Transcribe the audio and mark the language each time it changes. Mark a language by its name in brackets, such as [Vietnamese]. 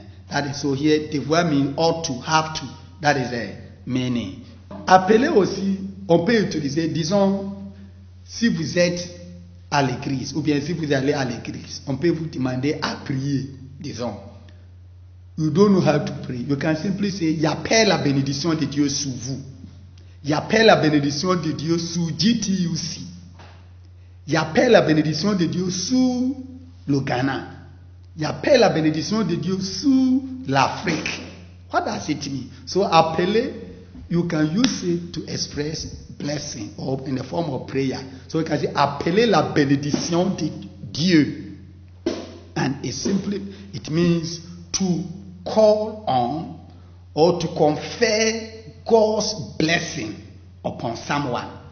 [English] That is so here, devoir means ought to, have to. That is a meaning. [French] Appeler aussi, on peut utiliser, disons, si vous êtes à l'église, ou bien si vous allez à l'église, on peut vous demander à prier, disons. [English] You don't know how to pray. You can simply say, [French] j'appelle la bénédiction de Dieu sur vous. J'appelle la bénédiction de Dieu sur GTUC. J'appelle la bénédiction de Dieu sur le Ghana. J'appelle la bénédiction de Dieu sur l'Afrique. [English] What does it mean? So, appeler, you can use it to express blessing or in the form of prayer. So, you can say, [French] appeler la bénédiction de Dieu. [English] And it means to call on or to confer God's blessing upon someone.